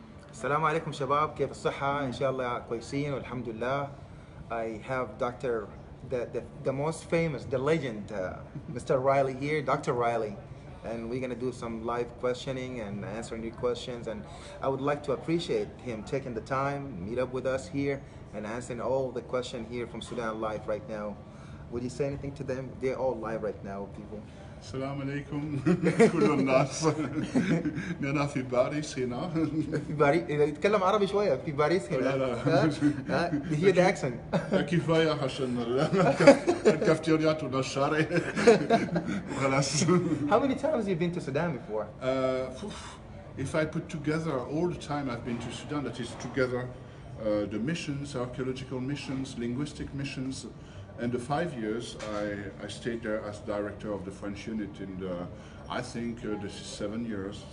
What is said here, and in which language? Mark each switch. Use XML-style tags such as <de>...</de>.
<ar>السلام عليكم شباب، كيف الصحة؟ إن شاء الله كويسين والحمد لله.</ar> <en>I have Dr. the most famous, the legend, Mr. Riley here, Dr. Riley. And we're gonna do some live questioning and answering your questions. And I would like to appreciate him taking the time, meet up with us here and answering all the questions here from Sudan live right now. Would you say anything to them? They're all live right now, people.</en> <ar>السلام عليكم كل الناس. أنا في باريس هنا. في باريس يتكلم عربي شوية في باريس هنا. ها هي</ar> <en>the accent.</en> <ar>كفاية عشان الكافتيريات ولا الشارع وخلاص.</ar> <en>How many times have you been to Sudan before? If I put together all the time I've been to Sudan, that is together the missions, archaeological missions, linguistic missions, and the 5 years I stayed there as director of the French unit in the, I think this is 7 years.</en>